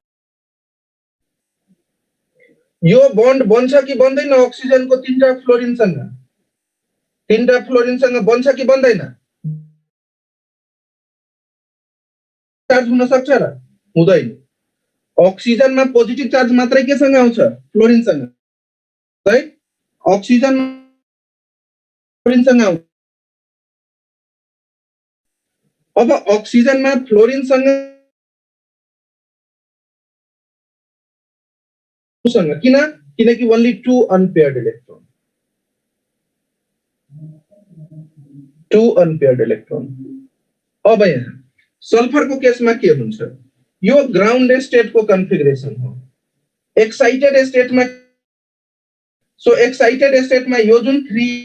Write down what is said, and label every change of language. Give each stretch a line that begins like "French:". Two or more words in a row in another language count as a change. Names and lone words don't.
Nepali: यो बन्ड बन्छ कि बन्दैन ऑक्सीजन को तीनटा फ्लोरिन सँग बन्छ कि बन्दैन चार्ज हुन सक्छ र हुँदैन ऑक्सीजन मा पोजिटिभ चार्ज मात्रै के सँग आउँछ फ्लोरिन सँग है ऑक्सीजन फ्लोरिन सँग आउँछ अब ऑक्सीजन मा फ्लोरिन सँग किनकि
English: only 2 unpaired electron
Nepali: अब यहाँ सल्फर को केसमा के हुन्छ यो
English: ground state
Nepali: को कन्फिगरेसन हो
English: excited state
Nepali: में सो
English: excited state
Nepali: में यो जुन 3